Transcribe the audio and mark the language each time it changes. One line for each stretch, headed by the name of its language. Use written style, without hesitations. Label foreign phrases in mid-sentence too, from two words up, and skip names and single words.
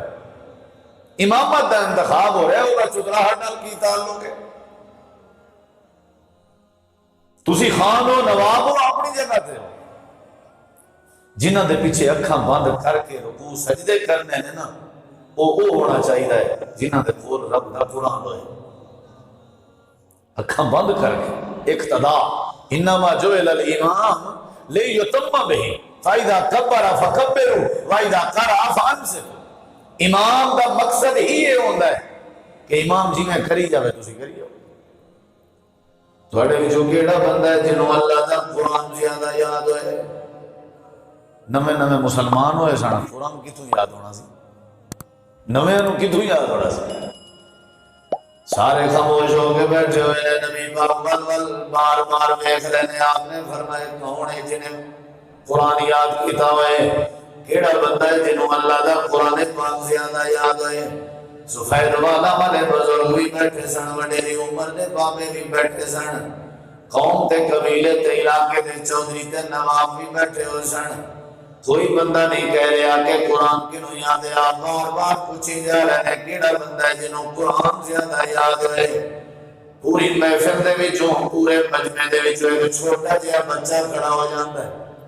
Punjabi: امامت دا انتخاب ہو رہا ہے، وہ چتراہٹ نال کی تعلق ہے؟ تسی خان ہو نواب ہو اپنی جگہ تے ہو، جنہ دے پیچھے اکھاں بند کر کے رکوع سجدے کرنے نے نا وہ ہونا چاہیے جنہ دے کول رب دا قرآن ہوئے، اکھاں بند کر کے اقتدا۔
Arabic: انما جعل الامام لیتم بہ فاذا کبر فکبروا واذا قرأ فانصتوا۔
Punjabi: امام دا مقصد ہی یہ ہوندا ہے کہ امام جی میں کری جاوے تسی کریو۔ تھوڑے وچوں کیڑا بندہ ہے جنوں اللہ دا قرآن زیادہ یاد ہوئے؟ نویں نویں مسلمان ہوئے سن، قرآن کتوں یاد ہونا سی؟ نویں نو کتوں یاد ہونا سی؟
Urdu: سارے خاموش ہو کے بیٹھے ہوئے ہیں، نبی پاک بار بار دیکھ رہے ہیں۔
Punjabi: آپ نے فرمایا کون ہے جنہیں قرآن یاد کیتا ہوئے؟ کیڑا بندہ ہے جنہوں اللہ دا قرآن پاک زیادہ یاد ہوئے؟ سفید والا والے بزرگ بھی بیٹھے سن، وڈیری عمر دے بابے بھی بیٹھے سن، قوم تے قبیلے تے علاقے تے چودھری تے نواب بھی بیٹھے ہوئے سن۔ کوئی بندہ نہیں کہہ رہا کہ قرآن کنوں یاد ہے۔ آپ بار بار پوچھی جا رہے ہیں کیڑا بندہ ہے جنہوں قرآن زیادہ یاد ہوئے؟ پوری محفل دے وچوں، پورے مجمع دے وچوں ایک چھوٹا جہا بچہ کھڑا ہو جاتا ہے۔